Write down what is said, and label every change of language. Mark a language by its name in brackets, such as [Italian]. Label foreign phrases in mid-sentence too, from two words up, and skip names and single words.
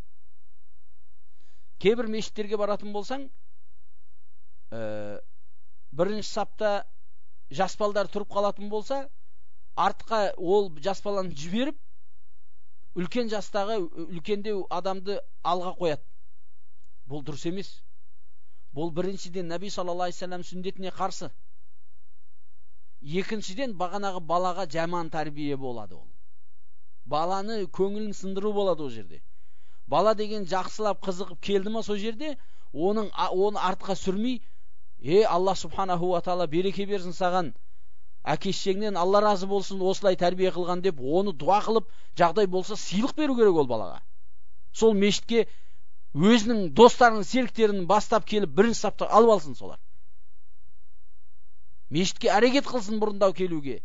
[Kazakh] Кейбір мешіттерге баратын болсаң, бірінші сапта жас балдар тұрып қалатын болса, артқа ол жас баланы жіберіп, үлкен жастағы, үлкендеу адамды алға қояды. Бұл дұрыс емес. Бұл біріншіден Наби [Arabic] صلى الله عليه وسلم [Kazakh] сүндетіне қарсы. Екіншіден бағанағы балаға жаман тәрбие болады ол. Баланы көңілін сындыру болады ол жерде. Бала деген жақсылап қызығып келді ма сол жерде, оны артқа сүрмей, Алла [Arabic] سبحانه وتعالى [Kazakh] береке берсін саған, әке-шешеңнен Алла разы болсын, осылай тәрбие қылған деп, оны дуа қылып, жағдай болса сыйлық беру керек ол балаға. Сол мешітке өзінің достарының, серіктерін бастап келіп, бірінші сапта алып алсын солар. Мешітке әрекет қылсын бұрындау келуге.